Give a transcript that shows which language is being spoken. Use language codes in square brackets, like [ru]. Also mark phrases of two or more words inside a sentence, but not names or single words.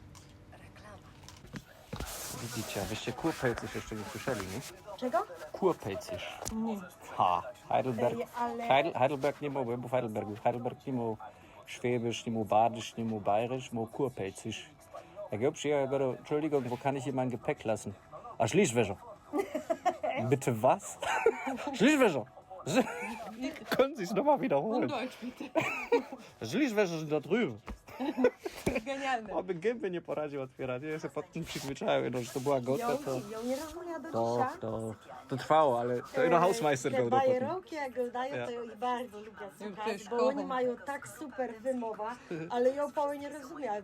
[pl] Widzicie, abyście kurpejcysz jeszcze nie słyszeli, nie? Czego? Kurpejcysz. Nie. Ha, Heidelberg. Ej, ale- Heidelberg nie mógł, bo w Heidelbergu. Heidelberg nie mógł Schwäbisch, nie mógł Badisch, nie mógł Bayerisch, mógł Kurpejcysch. Jak ja przyjechał, [de] ja Entschuldigung, wo kann ich hier mein Gepäck lassen? A Schliesswäscher. Bitte was? Schliesswäscher. Können Sie es nochmal wiederholen? Deutsch, bitte. Schliesswäscher sind da drüben. [pl] Genialne. Aby gęby nie poradził otwierać. Ja się pod tym przyzwyczaiłem, no, że to była gota, to... Ja nie rozumiem do To, dzisiaj. to trwało, ale to ino Hausmeister Te go potem. bajeroki jak gadają, to ja bardzo lubię słuchać, też bo kocham. oni mają tak super wymowa, ale ja połowę nie rozumiem.